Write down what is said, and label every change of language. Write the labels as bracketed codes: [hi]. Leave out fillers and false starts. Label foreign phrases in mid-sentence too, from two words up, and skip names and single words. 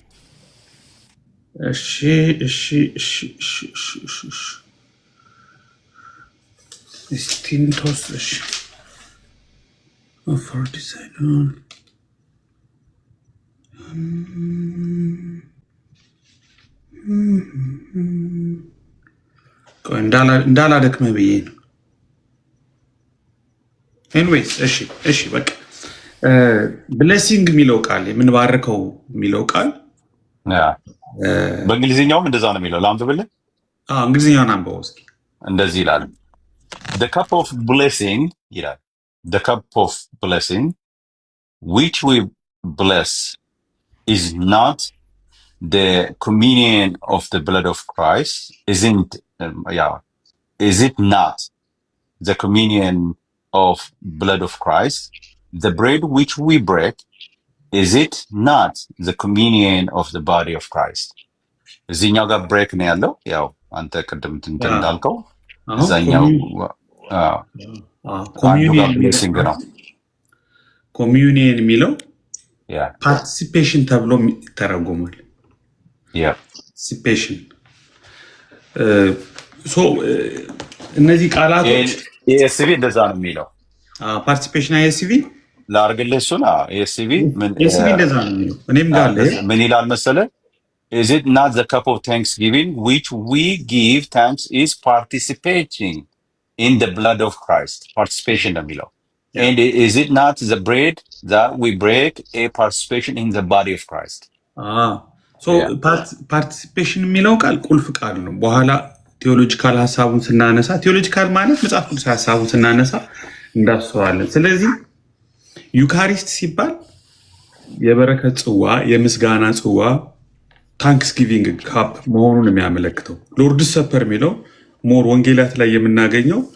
[am] እሺ ስቲንቶስ እሺ [en] for design [am] እንዳላደክመ ብዬ ነው። ኤኒዌይስ እሺ በቃ ብሌሲንግ የሚለው ቃል የምንባርከው የሚለው ቃል በእንግሊዝኛውም እንደዛ ነው የሚለው። ላንብብልህ። እንግሊዝኛውን አንብበው እስኪ። እንደዚህ ይላል [en] the cup of blessing ይላል the cup of blessing which we bless is not the communion of the blood of Christ is it not the communion of blood of Christ? The bread which we break, is it not the communion of the body of Christ? [am] እዚህኛው ጋር ብሬክ ነው ያለው። ያው አንተ ቅድም እንዳልከው እዛኛው ብሌሲንግ ነው። ኮሚዩኒየን የሚለው ፓርቲሲፔሽን ተብሎ ይተረጎማል። ፓርቲሲፔሽን እነዚህ ቃላቶች ኤስቪ እንደዛ ነው የሚለው። ፓርቲሲፔሽን ኤስቪ ላርግልህ እሱን ኤስቪ እንደዛ ነው የሚለው። እኔም ጋር ምን ይላል መሰለህ? [en] Is it not the cup of thanksgiving which we give thanks is participating in the blood of Christ? Participation [am] ነው የሚለው። [en] And is it not the bread that we break a participation in the body of Christ? [am] ፓርቲሲፔሽን የሚለው ቃል ቁልፍ ቃል ነው። በኋላ ቴዎሎጂካል ሀሳቡን ስናነሳ ቴዎሎጂካል ማለት መጽሐፍ ቅዱስ ሀሳቡን ስናነሳ እንዳስሰዋለን። ስለዚህ ዩካሪስት ሲባል የበረከት ጽዋ፣ የምስጋና ጽዋ [en] thanksgiving cup [am] መሆኑን የሚያመለክተው። [en] Lord's Supper [am] የሚለው ሞር ወንጌላት ላይ የምናገኘው